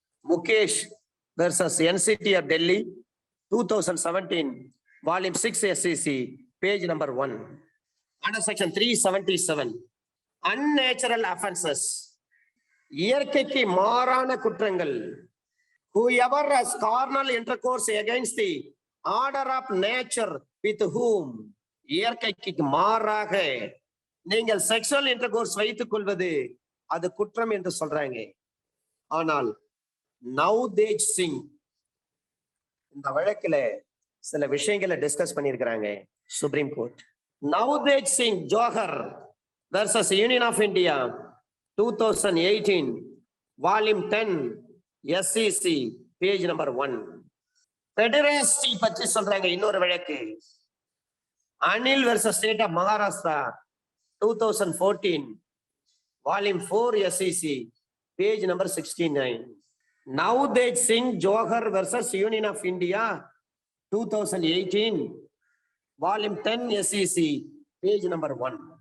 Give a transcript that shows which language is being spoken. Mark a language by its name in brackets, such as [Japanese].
[English] Mukesh versus NCT of Delhi, 2017, volume 6, SEC, page number 1. Under section 377, unnatural offenses. [Tamil] இயற்கைக்கு மாறான குற்றங்கள். [English] Whoever has carnal intercourse against the order of nature with whom. [Tamil] இயற்கைக்கு மாறாக நீங்கள் sexual intercourse வைத்துக் கொள்வது அது குற்றம் என்று சொல்றாங்க. ஆனால் நவ்தேஜ் சிங் இந்த வழக்குல சில விஷயங்களை டிஸ்கஸ் பண்ணியிருக்கிறாங்க supreme court. [English] Navtej Singh Johar versus Union of India, 2018, volume 10, SEC, page number 1. [Tamil] பெடரேஸ்டி பற்றி சொல்றாங்க இன்னொரு வழக்கு. [English] Anil versus State of Maharashtra, 2014, volume 4, SEC, page number 69. Navdej Singh Johar versus Union of India, 2018, volume 10, SEC, page number 1.